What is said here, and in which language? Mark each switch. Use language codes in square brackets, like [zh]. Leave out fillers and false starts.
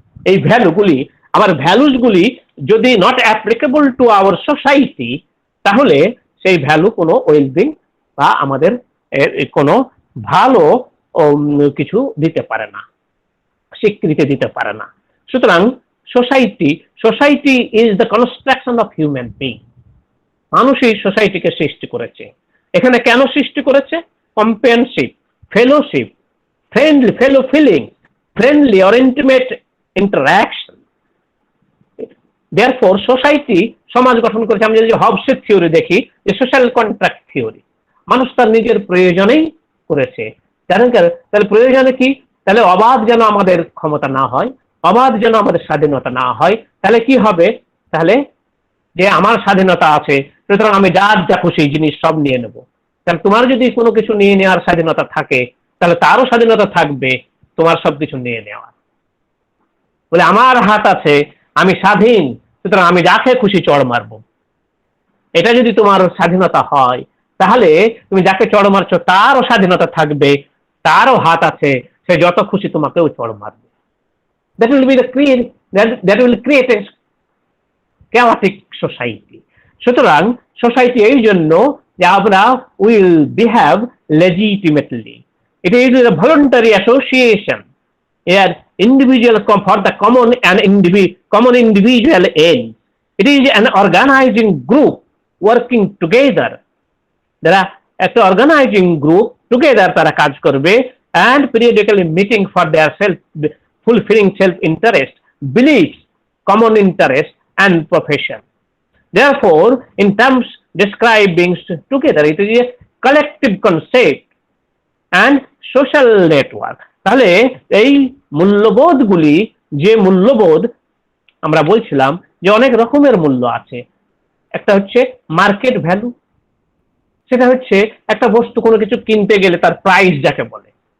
[bn] এই ভ্যালুগুলি, আমার ভ্যালুস গুলি যদি not applicable to our society, তাহলে সেই ভ্যালু কোনো ওয়েলবিং বা আমাদের কোনো ভালো কিছু দিতে পারে না, স্বীকৃতি দিতে পারে না। সুতরাং society is the construction of human being. মানুষই সোসাইটিকে সৃষ্টি করেছে। এখানে কেন সৃষ্টি করেছে? কম্পেনশিপ, fellowship, [en] friendly fellow feeling, friendly or intimate interaction. Therefore, society [bn] সমাজ গঠন করেছে। আমরা যদি হবসের থিওরি দেখি, যে সোশ্যাল কন্ট্রাক্ট থিওরি, মানুষ তার নিজের প্রয়োজনেই করেছে। তাহলে প্রয়োজনে কি? তাহলে অবাধ যেন আমাদের ক্ষমতা না হয়, অবাধ যেন আমাদের স্বাধীনতা না হয়। তাহলে কি হবে? তাহলে যে আমার স্বাধীনতা আছে, সুতরাং আমি যার যা খুশি জিনিস সব নিয়ে নেব। তাহলে তোমার যদি কোনো কিছু নিয়ে নেওয়ার স্বাধীনতা থাকে, তাহলে তারও স্বাধীনতা থাকবে তোমার সবকিছু নিয়ে নেওয়ার। বলে আমার হাত আছে, আমি স্বাধীন, সুতরাং আমি যাকে খুশি চড় মারবো। এটা যদি তোমার স্বাধীনতা হয়, তাহলে তুমি যাকে চড় মারছো তারও স্বাধীনতা থাকবে, তারও হাত আছে, সে যত খুশি তোমাকেও চড় মারবে। [en] That will be the that will create a chaotic society. [bn] সুতরাং সোসাইটি এই জন্য যে আমরা [en] will behave legitimately. It is a voluntary association where individuals come for the common individual aim. It is an organizing group working together. [bn] যারা একটা organising group together তারা কাজ করবে, [en] and periodically meeting for their fulfilling self-interest, beliefs, common interest and profession. Therefore, in terms describing together, it is a collective concept and social network. [bn] তাহলে এই মূল্যবোধগুলি, যে মূল্যবোধ আমরা বলছিলাম যে অনেক রকমের মূল্য আছে। একটা হচ্ছে মার্কেট ভ্যালু, সেটা হচ্ছে একটা বস্তু কোনো কিছু কিনতে গেলে তার প্রাইস যাকে বলে।